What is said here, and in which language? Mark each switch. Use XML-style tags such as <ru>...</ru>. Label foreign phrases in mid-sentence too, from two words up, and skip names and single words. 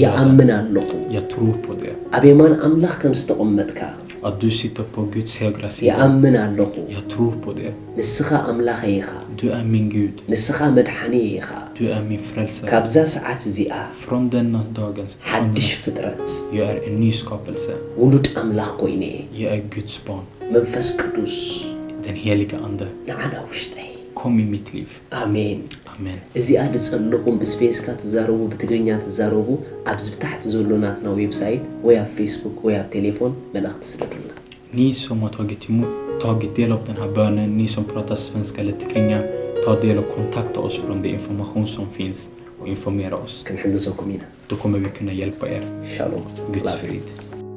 <ti>ይኣምን ኣለኹ</ti> <sv>Jag tror på det.</sv> <ti>ኣብ የማን ኣምላኽ ከም ዝተቐመጥካ</ti> <sv>Att du sitter på Guds högra sida.</sv> <ti>ይኣምን ኣለኹ</ti> <sv>Jag tror på det.</sv> <ti>ንስኻ ኣምላኸ ኢኻ</ti> <sv>Du är min Gud.</sv> <ti>ንስኻ መድሓኒ ኢኻ</ti> <sv>Du är min frälsare.</sv> <ti>ካብዛ ሰዓት እዚኣ</ti> <sv>Från denna dagen,</sv> <ti>ሓድሽ ፍጥረት</ti> <sv>jag är en ny skapelse.</sv> <ti>ውሉድ ኣምላኽ ኮይነ</ti> <sv>Jag är Guds barn.</sv> <ti>መንፈስ ቅዱስ</ti> <sv>Den heliga ande.</sv> <ti>ንዓና ውሽጠይ</ti> <sv>Kom i mitt liv.</sv> <ti>ኣሜን</ti> <sv>Amen.</sv> <ti>እዚኣ ድጸለኹም ብስፔስካ ትዛረቡ ብትግርኛ ትዛረቡ ኣብዚ ብታሕቲ ዘሎ ናትና ዌብሳይት ወይ ኣብ ፌስቡክ ወይ ኣብ ቴሌፎን መልእኽቲ ስደዱልና</ti> <sv>Ni som har tagit del av den här bönen, ni som pratar svenska eller tigrinja, ta del och kontakta oss från den information som finns och informera oss.</sv> <ti>ክንሕግዘኩም ኢና</ti> <sv>Då kommer vi kunna hjälpa er.</sv> <ti>ሻሎም</ti> <sv>Guds frid.</sv>